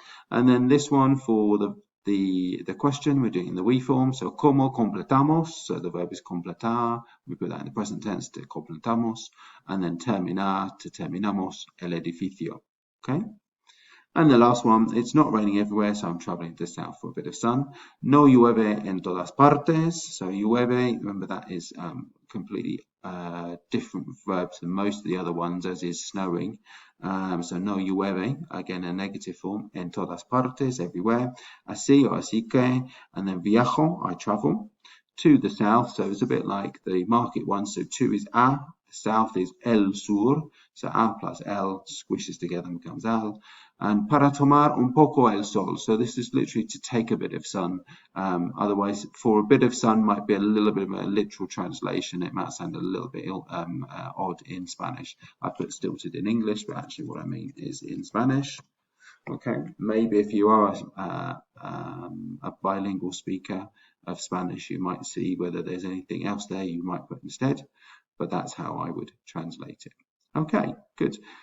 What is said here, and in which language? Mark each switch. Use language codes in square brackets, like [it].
[en] And then this one for the question, we're doing in the we form, so [es] como completamos, [en] so the verb is completar, we put that in the present tense to completamos, and then terminar, to [es] terminamos el edificio, [en] okay? And the last one, it's not raining everywhere, so I'm traveling to the south for a bit of sun. [es] No llueve en todas partes. [en] So llueve, remember that is completely different verbs than most of the other ones, as is snowing. So [es] no llueve, [en] again a negative form, [es] en todas partes, [en] everywhere. Así or [es] así que, [en] and then viajo, I travel to the south. So it's a bit like the market one. So to is a, the south is [es] el sur. [en] So a plus el squishes together and becomes al. [es] And para tomar un poco el sol. [en] So this is literally to take a bit of sun. Otherwise, for a bit of sun might be a little bit of a literal translation. It might sound a little bit odd in Spanish. I put stilted in English, but actually what I mean is in Spanish. Okay, maybe if you are a bilingual speaker of Spanish, you might see whether there's anything else there you might put instead, but that's how I would translate it. Okay, good.